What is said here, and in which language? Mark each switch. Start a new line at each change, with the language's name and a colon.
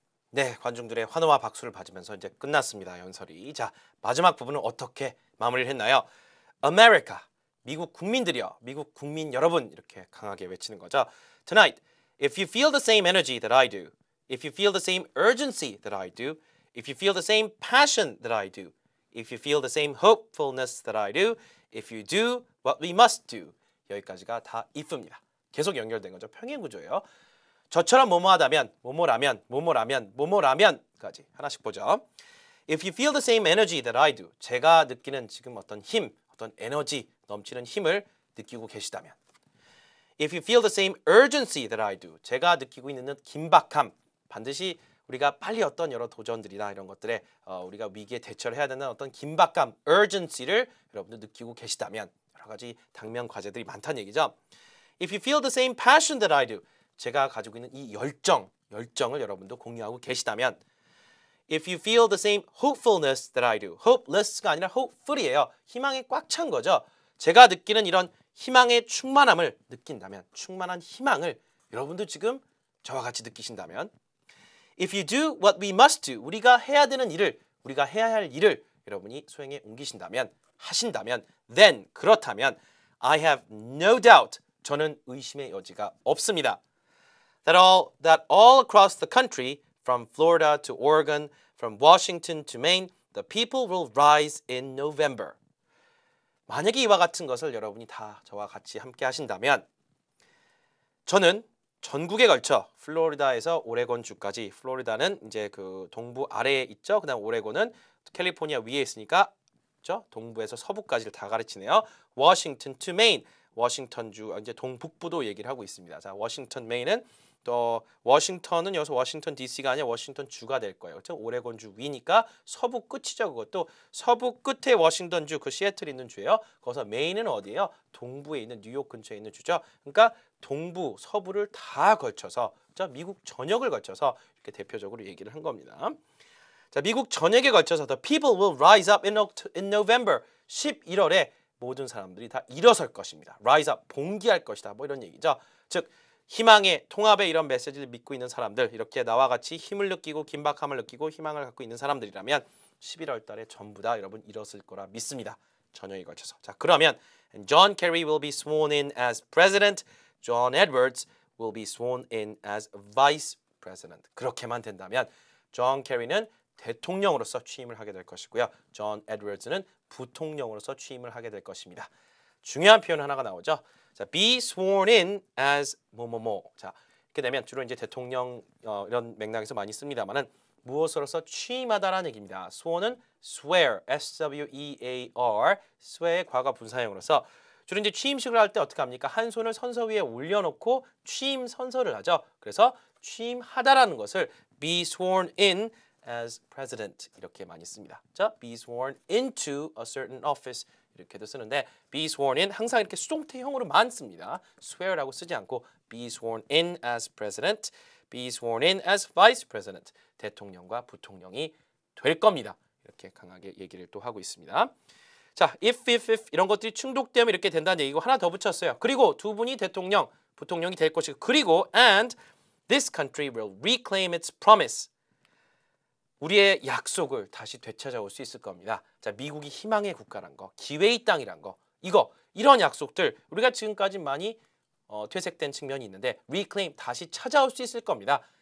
Korean: 네, 관중들의 환호와 박수를 받으면서 이제 끝났습니다. 연설이. 자, 마지막 부분은 어떻게 마무리를 했나요? America, 미국 국민들이여, 미국 국민 여러분 이렇게 강하게 외치는 거죠.
English: Tonight, if you feel the same energy that I do, if you feel the same urgency that I do, if you feel the same passion that I do, if you feel the same hopefulness that I do, if you do what we must do.
Korean: 여기까지가 다 if입니다. 계속 연결된 거죠. 평행 구조예요. 저처럼 뭐뭐하다면, 뭐뭐라면, 뭐뭐라면, 뭐뭐라면까지 하나씩 보죠.
English: If you feel the same energy that I do,
Korean: 제가 느끼는 지금 어떤 힘, 어떤 에너지 넘치는 힘을 느끼고 계시다면
English: If you feel the same urgency that I do,
Korean: 제가 느끼고 있는 긴박함, 반드시 우리가 빨리 어떤 여러 도전들이나 이런 것들에 우리가 위기에 대처를 해야 되는 어떤 긴박감, urgency를 여러분들 느끼고 계시다면 여러 가지 당면 과제들이 많다는 얘기죠.
English: If you feel the same passion that I do,
Korean: 제가 가지고 있는 이 열정을 여러분도 공유하고 계시다면
English: If you feel the same hopefulness that I do,
Korean: hopeless가 아니라 hopeful이에요. 희망에 꽉 찬 거죠. 제가 느끼는 이런 희망의 충만함을 느낀다면, 충만한 희망을 여러분도 지금 저와 같이 느끼신다면
English: If you do what we must do,
Korean: 우리가 해야 되는 일을, 우리가 해야 할 일을 여러분이 수행에 옮기신다면, 하신다면 then, 그렇다면
English: I have no doubt,
Korean: 저는 의심의 여지가 없습니다.
English: That all across the country, from Florida to Oregon, from Washington to Maine, the people will rise in November.
Korean: 만약에 이와 같은 것을 여러분이 다 저와 같이 함께 하신다면 저는 전국에 걸쳐 플로리다에서 오레곤 주까지, 플로리다는 이제 그 동부 아래에 있죠. 그다음 오레곤은 캘리포니아 위에 있으니까 그렇죠? 동부에서 서부까지를 다 가르치네요.
English: Washington to Maine.
Korean: 워싱턴주 이제 동북부도 얘기를 하고 있습니다. 자, 워싱턴 메인은 또 워싱턴은 여기서 워싱턴 DC가 아니라 워싱턴 주가 될 거예요. 그렇죠? 오레곤주 위니까 서부 끝이죠. 그것도 서부 끝에 워싱턴주 그 시애틀 있는 주예요. 거기서 메인은 어디예요? 동부에 있는 뉴욕 근처에 있는 주죠. 그러니까 동부, 서부를 다 걸쳐서 그렇죠? 미국 전역을 걸쳐서 이렇게 대표적으로 얘기를 한 겁니다. 자, 미국 전역에 걸쳐서
English: The people will rise up in November.
Korean: 11월에 모든 사람들이 다 일어설 것입니다.
English: Rise up,
Korean: 봉기할 것이다. 뭐 이런 얘기죠. 즉 희망의 통합의 이런 메시지를 믿고 있는 사람들, 이렇게 나와 같이 힘을 느끼고 긴박함을 느끼고 희망을 갖고 있는 사람들이라면 11월 달에 전부 다 여러분 일어설 거라 믿습니다. 전역에 걸쳐서. 자, 그러면
English: John Kerry will be sworn in as president. John Edwards will be sworn in as vice president.
Korean: 그렇게만 된다면 존 캐리는 대통령으로서 취임을 하게 될 것이고요. 존 에드워즈는 부통령으로서 취임을 하게 될 것입니다. 중요한 표현 하나가 나오죠. 자, be sworn in as 뭐뭐뭐. 자, 이렇게 되면 주로 이제 대통령 이런 맥락에서 많이 씁니다만은 무엇으로서 취임하다라는 얘기입니다. sworn은 swear, S-W-E-A-R, swear의 과거 분사형으로서 주로 이제 취임식을 할 때 어떻게 합니까? 한 손을 선서 위에 올려놓고 취임 선서를 하죠. 그래서 취임하다라는 것을
English: be sworn in as president
Korean: 이렇게 많이 씁니다. 자,
English: be sworn into a certain office
Korean: 이렇게도 쓰는데 be sworn in 항상 이렇게 수동태형으로만 씁니다. swear라고 쓰지 않고
English: be sworn in as president, be sworn in as vice president
Korean: 대통령과 부통령이 될 겁니다. 이렇게 강하게 얘기를 또 하고 있습니다. 자, if 이런 것들이 충족되면 이렇게 된다는 얘기고 하나 더 붙였어요. 그리고 두 분이 대통령, 부통령이 될 것이고 그리고
English: and this country will reclaim its promise.
Korean: 우리의 약속을 다시 되찾아올 수 있을 겁니다. 자, 미국이 희망의 국가란 거, 기회의 땅이란 거, 이런 약속들 우리가 지금까지 많이 퇴색된 측면이 있는데 reclaim 다시 찾아올 수 있을 겁니다.